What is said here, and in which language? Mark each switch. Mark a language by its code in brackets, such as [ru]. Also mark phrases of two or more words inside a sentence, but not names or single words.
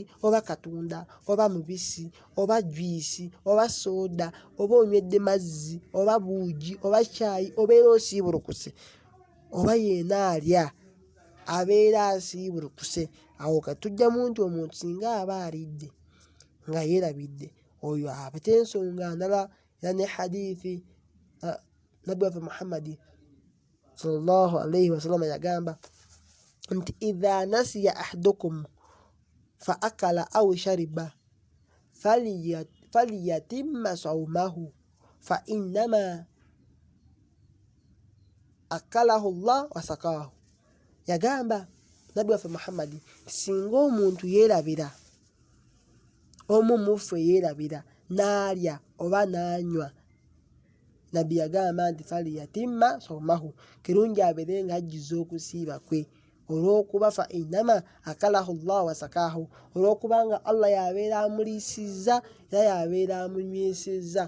[lg] Oba katunda oba mubisi oba juyisi oba sooda oba onywedde mazzi oba buugi oba caayi obeera osiibulukuse, oba yeena alya abeera asiibulukuse. Awo katujjamu nti omuntu singa aba alidde nga yeerabidde oyo abate ensonga ndala. Era ne hadithi nabbi waffe Muhammadi [ar] صلى الله عليه وسلم [lg] yagamba nti [ar] إذا نسي أحدكم فأكل أو شرب فليتم صومه فإنما أطعمه الله وسقاه. [lg] Yagamba nabbi waffe Muhammadi singa omuntu yeerabira, omu muffe yeerabira n'alya oba n'anywa, nabbi yagamba nti [ar] فليتم صومه, [lg] kirungi abeere nga ajjuza okusiiba kwe, olw'okuba [ar] فإنما أطعمه الله وسقاه, [lg] olw'okubanga Allah yabeera amuliisizza era yabeera amunywesezza.